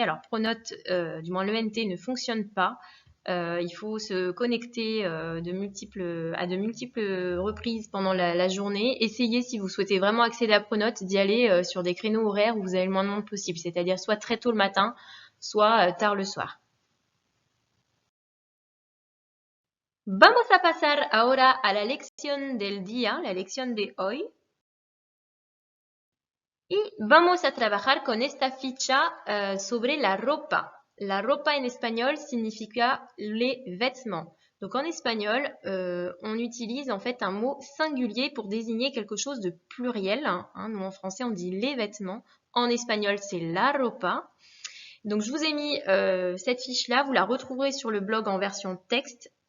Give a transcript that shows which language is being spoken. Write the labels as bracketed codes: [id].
[fr] Alors Pronote, du moins l'ENT ne fonctionne pas. Il faut se connecter à de multiples reprises pendant la journée. Essayez, si vous souhaitez vraiment accéder à Pronote, d'y aller sur des créneaux horaires où vous avez le moins de monde possible, c'est-à-dire soit très tôt le matin, soit tard le soir. [es] Vamos a pasar ahora a la lección del día, la lección de hoy. Y vamos a trabajar con esta ficha sobre la ropa. La ropa en espagnol significa [fr] les vêtements. Donc en espagnol, on utilise en fait un mot singulier pour désigner quelque chose de pluriel. Nous en français on dit les vêtements. En espagnol c'est la ropa. Donc je vous ai mis cette fiche-là, vous la retrouverez sur le blog en version texte.